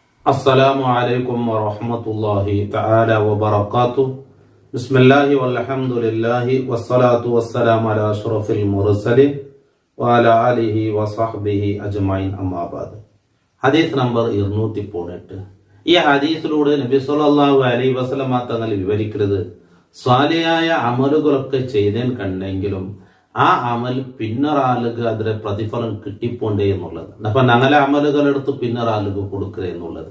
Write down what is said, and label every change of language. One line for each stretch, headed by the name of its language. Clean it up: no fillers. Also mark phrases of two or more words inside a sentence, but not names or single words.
Arabic: السلام عليكم ورحمة الله تعالى وبركاته بسم الله والحمد لله والصلاة والسلام على أشرف المرسلين وعلى آله وصحبه أجمعين أما بعد
Malayalam: ഹദീസ് നമ്പർ 218. ഈ ഹദീസിലൂടെ നബി
Arabic: صلى الله عليه وسلم
Malayalam: തങ്ങൾ വിവരിക്കുന്നത് സ്വാലിഹായ അമലുകളൊക്കെ ചെയ്തേൻ കണ്ടെങ്കിലും ആ അമൽ പിന്നൊരാളുക അതിലെ പ്രതിഫലം കിട്ടിപ്പോണ്ടേ എന്നുള്ളത്. അപ്പൊ ഞങ്ങളെ അമലുകൾ എടുത്ത് പിന്നൊരാളുക കൊടുക്കുക എന്നുള്ളത്.